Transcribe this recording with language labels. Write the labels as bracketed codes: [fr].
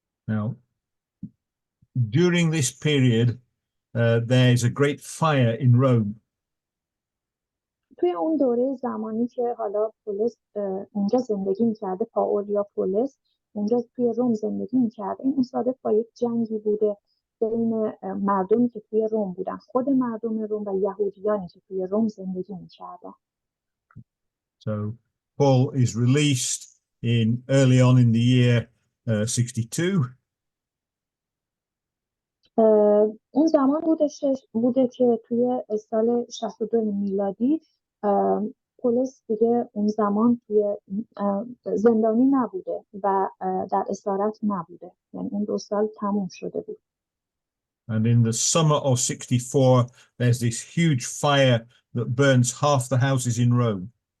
[en] Now, during this period, there is a great fire in Rome. [fa] توی اون دوره زمانی که حالا پولس اونجا زندگی میکرده، پاول یا پولس اونجا توی روم زندگی میکرده، این مصادف با یک جنگی بوده بین مردمی که توی روم بودن، خود مردم روم و یهودیانی که توی روم زندگی میکردن. [en] So Paul is released early on in the year 62. [fa] اون زمان بوده که توی سال 62 میلادی پولس دیگه اون زمان توی زندانی نبوده و در اسارت نبوده، یعنی اون 2 سال تموم شده بود. [en] And in the summer of 64, there's this huge fire that burns half the houses in Rome.